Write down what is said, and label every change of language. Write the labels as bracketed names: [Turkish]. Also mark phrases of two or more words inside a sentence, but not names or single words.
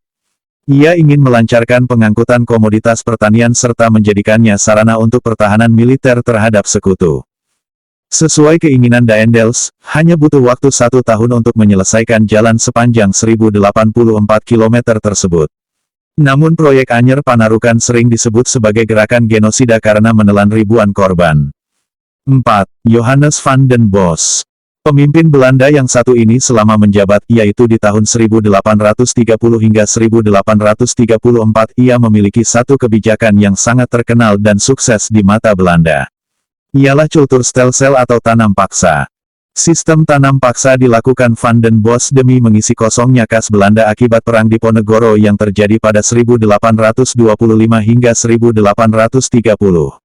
[Indonesian] Ia ingin melancarkan pengangkutan komoditas pertanian serta menjadikannya sarana untuk pertahanan militer terhadap sekutu. Sesuai keinginan Daendels, hanya butuh waktu 1 tahun untuk menyelesaikan jalan sepanjang 1084 km tersebut. Namun proyek Anyer Panarukan sering disebut sebagai gerakan genosida karena menelan ribuan korban. 4. Johannes van den Bos. Pemimpin Belanda yang satu ini selama menjabat, yaitu di tahun 1830 hingga 1834, ia memiliki satu kebijakan yang sangat terkenal dan sukses di mata Belanda. Ialah cultuurstelsel atau tanam paksa. Sistem tanam paksa dilakukan Van den Bos demi mengisi kosongnya kas Belanda akibat Perang Diponegoro yang terjadi pada 1825 hingga 1830.